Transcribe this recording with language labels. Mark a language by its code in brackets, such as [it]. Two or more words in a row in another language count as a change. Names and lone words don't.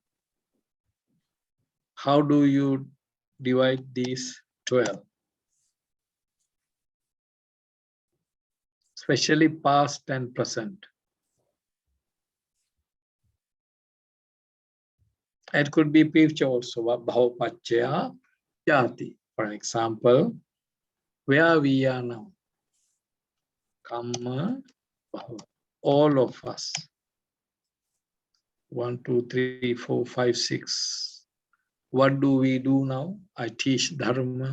[en] How do you divide these 12? Especially past and present. It could be future also, [pi] bhava-pachaya jati. [en] For example, where we are now, [pi] kamma bhava. [en] All of us. 1, 2, 3, 4, 5, 6. What do we do now? I teach dharma.